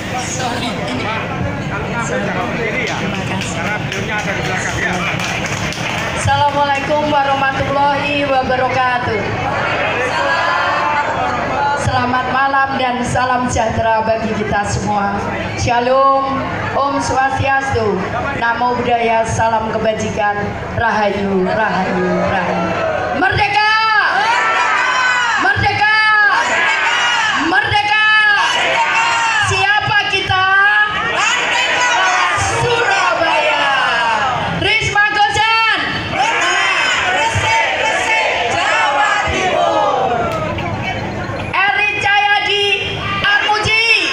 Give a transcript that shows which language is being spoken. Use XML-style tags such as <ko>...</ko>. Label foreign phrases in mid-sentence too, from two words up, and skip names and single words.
<id>Sorry. Terima kasih.</id> <ar>السلام عليكم ورحمة الله وبركاته.</ar> <id>Selamat malam dan salam sejahtera bagi kita semua. Shalom,</id> <ban>Om Swastiastu,</ban> <pi>Namo Buddhaya,</pi> <id>salam kebajikan, Rahayu, Rahayu, Rahayu. Merdeka! Merdeka! Merdeka! Siapa kita? Surabaya. Risma Gojan. Jawa Timur. Eri Cahyadi Armuji.</id>